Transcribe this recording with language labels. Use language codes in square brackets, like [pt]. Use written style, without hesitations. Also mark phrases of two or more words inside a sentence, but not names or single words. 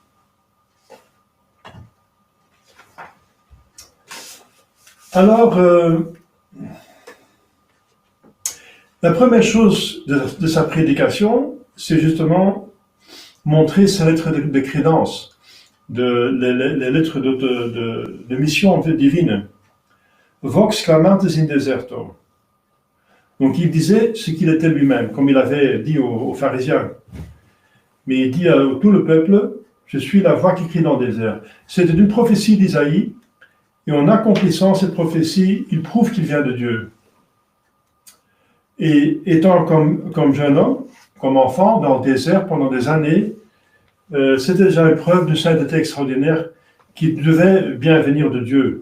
[fr] Alors, la première chose de sa prédication, c'est justement montrer ses lettres de crédence, les lettres de mission divine. [la] Vox clamantes in deserto. [fr] Donc il disait ce qu'il était lui-même, comme il avait dit aux pharisiens. Mais il dit à tout le peuple, je suis la voix qui crie dans le désert. C'était une prophétie d'Isaïe, et en accomplissant cette prophétie, il prouve qu'il vient de Dieu. Et étant comme jeune homme, comme enfant, dans le désert pendant des années, c'était déjà une preuve de sainteté extraordinaire qui devait bien venir de Dieu.